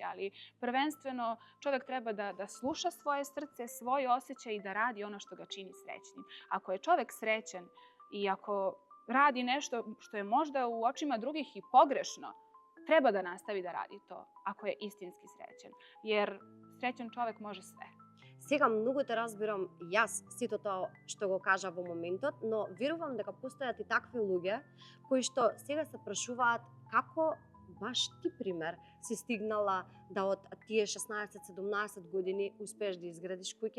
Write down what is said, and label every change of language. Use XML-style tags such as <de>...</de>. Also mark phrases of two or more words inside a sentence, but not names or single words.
<sr>Ali prvenstveno čovek treba da sluša svoje srce, svoj osjećaj i da radi ono što ga čini srećnim. Ako je čovek srećan i ako radi nešto što je možda u očima drugih i pogrešno, treba da nastavi da radi to ako je istinski srećan. Jer srećan čovek može sve.</sr> <mk>Сега многу те разбирам јас сето тоа што го кажа во моментот, но верувам дека постојат и такви луѓе кои што сега се прашуваат како баш ти, пример, си стигнала да од тие 16-17 години успееш да изградиш куќа.</mk>